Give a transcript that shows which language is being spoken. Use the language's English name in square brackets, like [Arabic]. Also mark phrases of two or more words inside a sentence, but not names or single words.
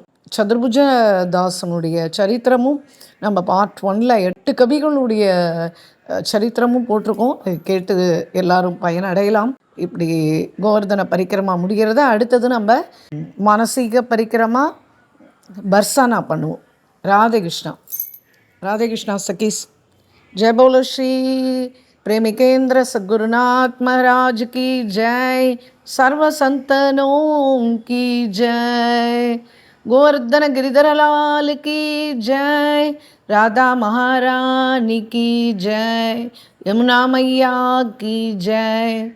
[Tamil] சதுர்புஜதாசனுடைய சரித்திரமும் நம்ம பார்ட் 1ல் 8 கவிகளுடைய சரித்திரமும் போட்டிருக்கோம். கேட்டு எல்லாரும் பயனடையலாம். இப்படி கோவர்தன பரிக்கிரமா முடிகிறத அடுத்தது நம்ம மானசீக பரிக்கிரமா பர்சானா பண்ணுவோம். ராதே கிருஷ்ணா. ராதே கிருஷ்ணா சகீஸ். [Hindi] जय बोलो श्री प्रेमिकेंद्र सद्गुरुनाथ महाराज की जय, सर्व संतनों की जय, गोवर्धन गिरिधर लाल की जय, राधा महारानी की जय, यमुना मैया की जय.